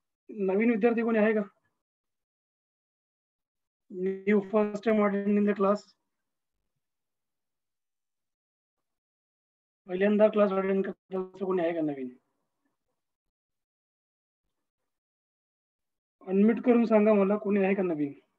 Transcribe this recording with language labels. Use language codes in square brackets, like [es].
[mr] नवीन विद्यार्थी कोणी आहे का? [en] New first time attending the class. [mr] पहिल्यांदा क्लास अटेंड करत कोणी आहे का नवीन? अनम्यूट करून सांगा मला, कोणी आहे का नवीन?